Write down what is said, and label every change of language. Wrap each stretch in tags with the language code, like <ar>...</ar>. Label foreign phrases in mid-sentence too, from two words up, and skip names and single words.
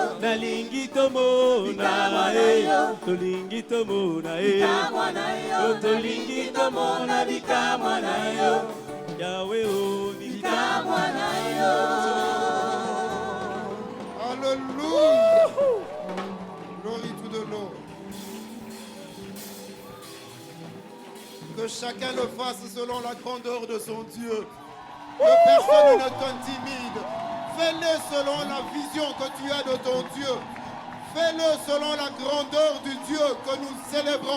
<ln>nalingi tomona tolingi tomona bikamwa na yo tolingi tomona bikamwa na yo yawe bikamwa na yo.</ln> <fr>Alléluia.</fr> <en>Glory to the Lord.</en> <fr>Que chacun le fasse selon la grandeur de son Dieu. Que personne ne t'intimide. Fais-le selon la vision que tu as de ton Dieu. Fais-le selon la grandeur du Dieu que nous célébrons.</fr>